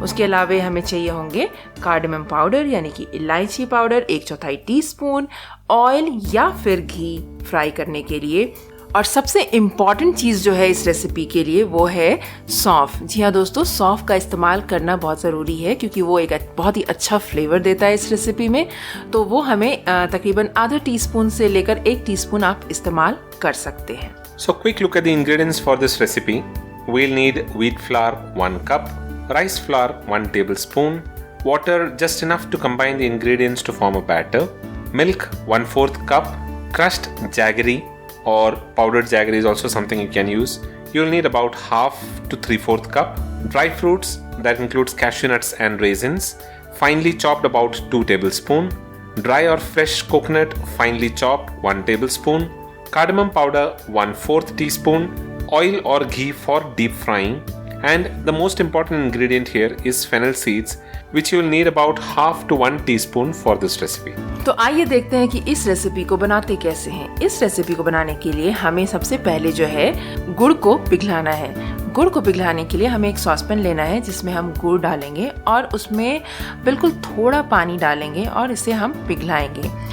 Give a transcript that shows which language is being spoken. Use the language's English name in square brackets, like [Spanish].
[Hindi] उसके अलावा हमें चाहिए होंगे कार्डमम पाउडर यानी कि इलायची पाउडर 1/4 टीस्पून, ऑयल या फिर घी फ्राई करने के लिए, और सबसे इम्पॉर्टेंट चीज़ जो है इस रेसिपी के लिए वो है सौंफ। जी हाँ दोस्तों, सौंफ का इस्तेमाल करना बहुत ज़रूरी है क्योंकि वो एक बहुत ही अच्छा फ्लेवर देता है इस रेसिपी में। तो वो हमें तकरीबन आधा टीस्पून से लेकर 1 टीस्पून आप इस्तेमाल कर सकते हैं। [English] So quick look at the ingredients for this recipe. We'll need wheat flour 1 cup, rice flour 1 tablespoon, water just enough to combine the ingredients to form a batter, milk 1/4 cup, crushed jaggery or powdered jaggery is also something you can use. You'll need about 1/2 to 3/4 cup. Dry fruits, that includes cashew nuts and raisins, finely chopped about 2 tablespoon. Dry or fresh coconut, finely chopped 1 tablespoon. Cardamom powder 1/4 teaspoon. Oil or ghee for deep frying. And the most important ingredient here is fennel seeds, which you will need about 1/2 to 1 teaspoon for this recipe. [Hindi] तो आइए देखते हैं कि इस recipe को बनाते कैसे हैं। इस रेसिपी को बनाने के लिए हमें सबसे पहले जो है गुड़ को पिघलाना है। गुड़ को पिघलाने के लिए हमें एक सॉसपैन लेना है जिसमें हम गुड़ डालेंगे और उसमें बिल्कुल थोड़ा पानी डालेंगे और इसे हम पिघलाएंगे।